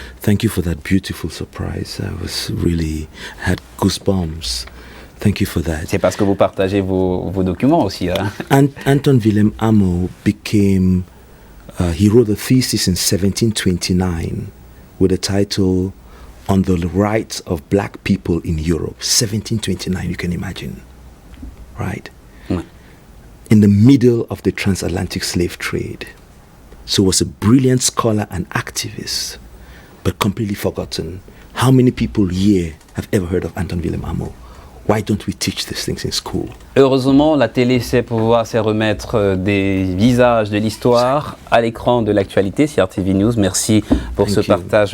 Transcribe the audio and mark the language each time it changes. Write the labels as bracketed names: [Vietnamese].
[English] Thank you for that beautiful surprise. I was really had goosebumps. Thank you for that. [French] C'est parce que vous partagez vos documents aussi. Hein? [English] Anton Willem Amo became, he wrote a thesis in 1729 with the title On the Rights of Black People in Europe. 1729, you can imagine. Right? In the middle of the transatlantic slave trade. So was a brilliant scholar and activist, but completely forgotten. How many people here have ever heard of Anton Willem Amo. Why don't we teach these things in school? [French] Heureusement, la télé sait remettre des visages de l'histoire à l'écran de l'actualité. CRTV News, merci pour ce partage.